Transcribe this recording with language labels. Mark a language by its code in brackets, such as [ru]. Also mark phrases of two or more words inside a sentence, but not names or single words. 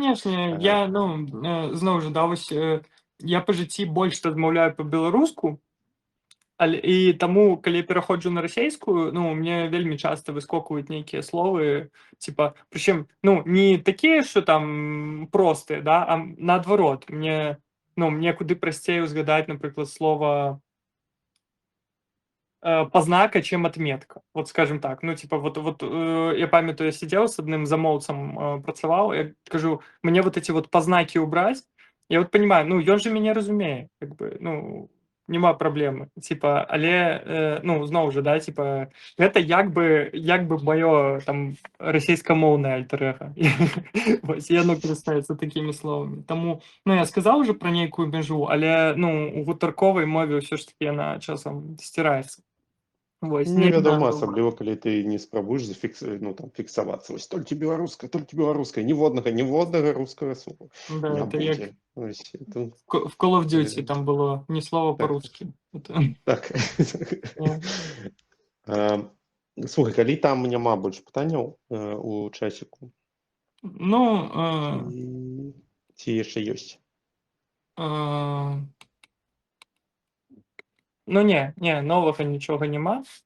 [be] конечно, я, ну, зноў жа, да, вось, я па жыцці больш размаўляю па-беларуску, і таму, калі я пераходжу на расейскую, ну, мне вельмі часта выскокваюць нейкія словы, типа, прычым, ну, не такія, што там простыя, да, а наадварот, мне куды прасцей узгадаць, напрыклад, слова познака, [ru] чем отметка. Вот скажем так. Ну, типа, [be] я памятаю, [ru] я сидел с одним [be] замоўцам, працаваў, я кажу, [ru] мне вот эти вот познаки убрать. Я вот понимаю, [be] ну, ён же мяне разумее, [ru] как бы, [be] ну, нема праблемы. Типа, але, ну, зноў жа, да, типа, гэта як бы маё там расейскамоўнае альтэр-эга. Вось, і яно карыстаецца такімі словамі. Таму, ну, я сказаў ужо пра нейкую мяжу, але, ну, у гутарковай мове ўсё ж такі яна часам сціраецца. Вось, не Невядома, знаю. асабліва, калі ты не спрабуеш ну, там, фіксавацца. Вось толькі беларуская, ніводнага рускага слова Да, не это як будзе. Вось, это, [ru] в Call of Duty там было ни слова так, по-русски. Это, так. э, [be] А, Слухай, калі там няма больш пытанняў у часіку, ну, ці яшчэ ёсць? э, ну не, новага нічога няма.